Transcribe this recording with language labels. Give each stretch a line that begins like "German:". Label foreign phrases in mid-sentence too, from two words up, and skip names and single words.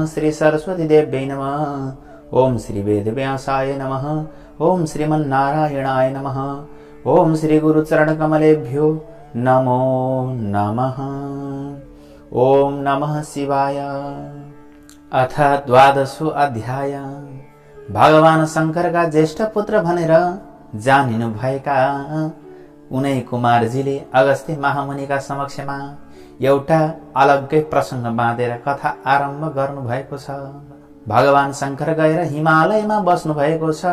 Sanskrit: श्री सरस्वती देव्यै नमः। ओम श्री वेदव्यासाय नमः। ओम श्रीमन्नारायणाय नमः। ओम श्री गुरुचरणकमलेभ्यो नमो नमः। ओम नमः शिवाय। अथ 12वां अध्याय।
Nepali: भगवान शंकरका ज्येष्ठ पुत्र भनेर जानिनु भएका उनै कुमारजीले अगस्त्य महामुनिका समक्षमा एउटा अलग्गै प्रसङ्ग बाँधेर कथा आरम्भ गर्नु भएको छ। भगवान शंकर गएर हिमालयमा बस्नु भएको छ।